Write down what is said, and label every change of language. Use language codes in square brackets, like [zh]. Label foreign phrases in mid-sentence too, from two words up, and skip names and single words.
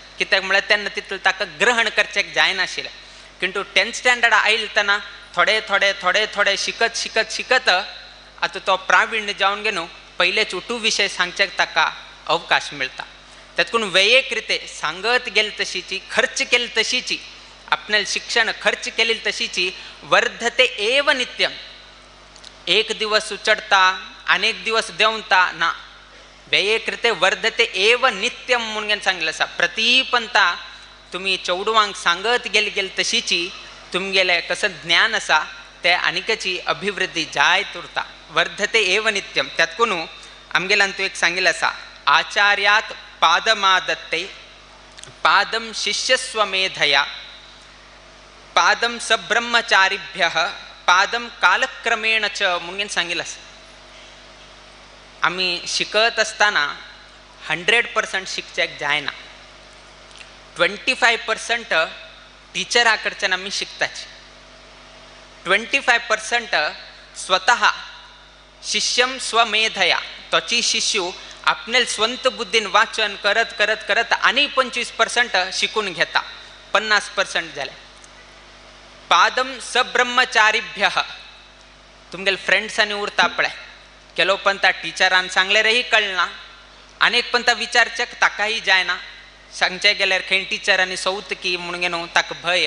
[kok] कित्याक म्हळ्यार तेन्ना तितलें ताका ग्रहण करचेक जायनाशिल्लें. किंतु 10th स्टँडर्ड आयले तेन्ना थोडे शिकत आतां तो प्रावीण्य जावन गेलो पयलेच उठू विशय सांगचेक ताका अवकाश मेळटा. तातूंत व्ययेक रिते सांगत गेली तशीची, खर्च केली तशीची, आपणालें शिक्षण खर्च केली तशीची [sa] वर्धते एव नित्यम. [kok] एक दिवस उचडता अनेक दिवस देंवता ना. [sa] व्ययेक रिते वर्धते एव नित्यम [kok] म्हणून सांगिल्लें आसा. प्रतीपंता तुम्ही चौडवांक सांगत गेली तशीची तुमगेलें कसं ज्ञान आसा ते आनीकची अभिवृद्धी जायत उरता. [sa] वर्धते एव नित्यम. [kok] त्यातकून आमगेल्यान तूं एक सांगिल्लें आसा [sa] आचार्यात पादमादत्ते पादम शिष्यस्वमेधया पादम सब्रह्मचारिभ्यः पादम कालक्रमेण च [kok] म्हणून सांगिल्लें आसा. आमी शिकत आसतना 100% शिकचेक जायना. 25% टिचरा कडच्यान आमी शिकताची. 25% स्वतः [sa] शिष्यम स्वमेधया [kok] तोची शिष्यू आपले स्वंत बुद्धीन वाचन करत करत करत आनी 25% शिकून घेता. 50% जाले. [sa] पादम सब्रह्मचारिभ्यः [kok] तुमगेले फ्रेंड्सांनी उरता पळय. केलो पंता टिचरान सांगल्यारय कळना, आनीक पंता विचारचेक ताकाय जायना. सांगचे गेल्यार खंय टिचरांनी सौत की म्हणून न्हू ताका भय.